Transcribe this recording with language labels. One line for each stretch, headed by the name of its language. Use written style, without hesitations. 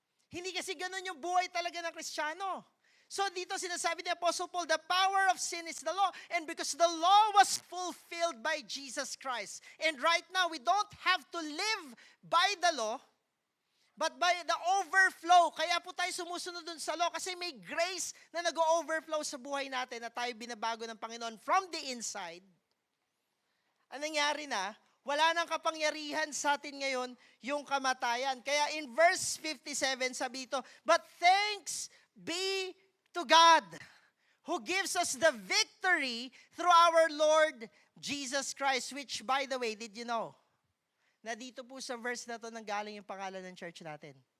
Filipino: Hindi kasi ganun yung buhay talaga ng Kristiyano.
English: So
Filipino: dito sinasabi ni
English: Apostle Paul, the power of sin is the law. And because the law was fulfilled by Jesus Christ. And right now, we don't have to live by the law, but by the overflow.
Filipino: Kaya po tayo sumusunod dun sa law kasi may grace na nag-overflow sa buhay natin na tayo binabago ng Panginoon
English: from the inside.
Filipino: Ang nangyari na, wala nang kapangyarihan sa atin ngayon yung kamatayan. Kaya
English: in verse 57,
Filipino: sabi ito,
English: but thanks be to God who gives us the victory through our Lord Jesus Christ, which by the way, did you know?
Filipino: Na dito po sa verse na to nanggaling yung pangalan ng church natin.